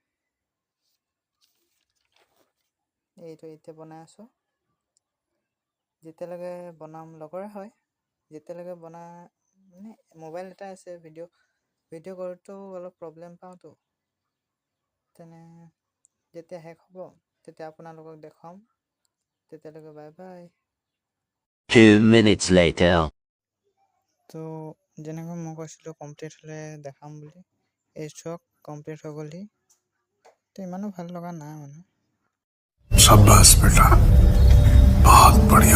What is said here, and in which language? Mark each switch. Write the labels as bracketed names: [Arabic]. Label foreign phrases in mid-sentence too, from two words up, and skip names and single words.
[Assamese] এইটো এতিয়া বনাই আছোঁ, যেতিয়ালৈকে বনাম। লগৰে হয়, যেতিয়ালৈকে মানে মোবাইল এটা আছে, ভিডিঅ' কৰোঁতেও অলপ প্ৰব্লেম পাওঁতো। যেতিয়া শেষ হ'ব তেতিয়া আপোনালোকক দেখাম। তেতিয়ালৈকে [English] bye bye. 2 minutes later. [Assamese] তো যেনেকৈ মই কৈছিলোঁ কমপ্লিট হ'লে দেখাম বুলি, এই [English] chalk complete [Assamese] হৈ গ'লহি। তো ইমানো ভাল লগা নাই মানে। [Hindi] शाबाश बेटा, बहुत बढ़िया।